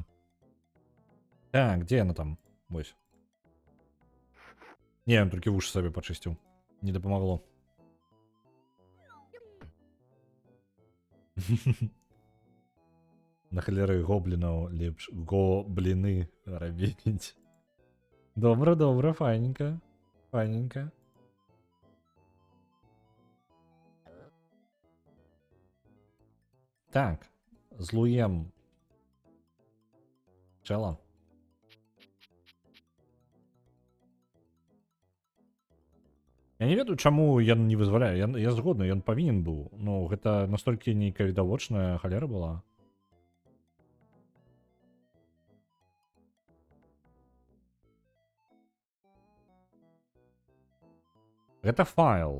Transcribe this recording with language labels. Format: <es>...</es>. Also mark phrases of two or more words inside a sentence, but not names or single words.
<be>Так, где яна там? Вось. Не, ён толькі вушы сабе пачысціў. Не дапамагло. На халеры гоблінаў лепш гобліны рабіць.</be> <uk>Добре, добре, файненько. Файненько. Так, злуєм чела.</uk> <be>Я не ведаю, чаму я не вызваляю. Я згодны, ён павінен быў. Ну, гэта настолькі нейкая відавочная халера была. Гэта файл.</be>